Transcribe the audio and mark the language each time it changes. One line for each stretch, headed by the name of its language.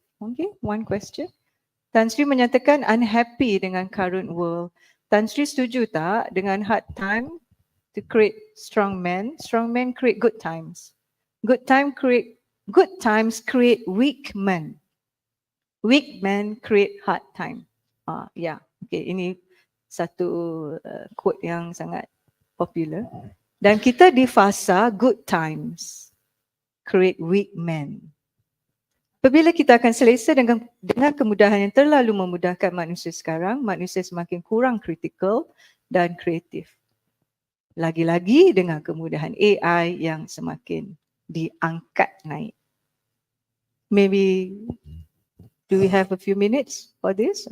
English: Okay, one question. Tan Sri menyatakan unhappy dengan current world. Tan Sri
Malay: setuju tak dengan
English: hard time to create strong men? Strong men create good times. Good times create weak men. Weak men create hard time. Yeah.
Malay: Okay, ini satu quote yang sangat popular. Dan kita di fasa
English: good times create weak men.
Malay: Apabila kita akan selesa dengan kemudahan yang terlalu memudahkan manusia sekarang, manusia semakin kurang kritikal dan kreatif. Lagi-lagi dengan kemudahan AI yang semakin diangkat naik.
English: Maybe do we have a few minutes for this?